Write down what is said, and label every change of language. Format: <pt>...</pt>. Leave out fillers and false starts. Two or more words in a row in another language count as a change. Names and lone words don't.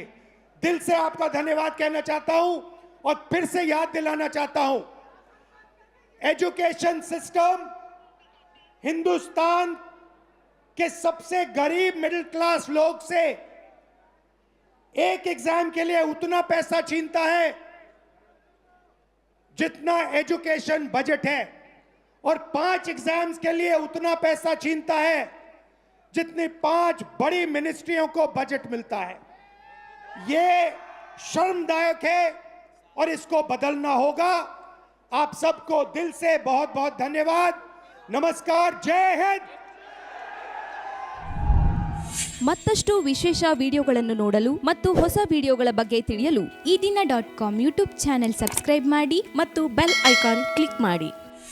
<hi>दिल से आपका धन्यवाद कहना चाहता हूं और फिर से याद दिलाना चाहता हूं,</hi> <en>education system</en> <hi>हिंदुस्तान के सबसे गरीब</hi> <en>middle class</en> <hi>लोग से एक एग्जाम के लिए उतना पैसा छीनता है जितना</hi> <en>education budget</en> <hi>है, और 5 एग्जाम्स के लिए उतना पैसा छीनता है जितनी 5 बड़ी मिनिस्ट्रियों को बजट मिलता है। ये शर्मदायक है और इसको बदलना होगा। आप सबको दिल से बहुत बहुत धन्यवाद। नमस्कार, जय हिंद।</hi> <kn>ಮತ್ತಷ್ಟು ವಿಶೇಷ ವಿಡಿಯೋಗಳನ್ನು ನೋಡಲು ಮತ್ತು ಹೊಸ ವಿಡಿಯೋಗಳ ಬಗ್ಗೆ ತಿಳಿಯಲು ಈ ದಿನ .com ಯೂಟ್ಯೂಬ್</kn> <en>channel subscribe</en> <kn>ಮಾಡಿ ಮತ್ತು</kn> <en>bell icon click</en> <kn>ಮಾಡಿ.</kn>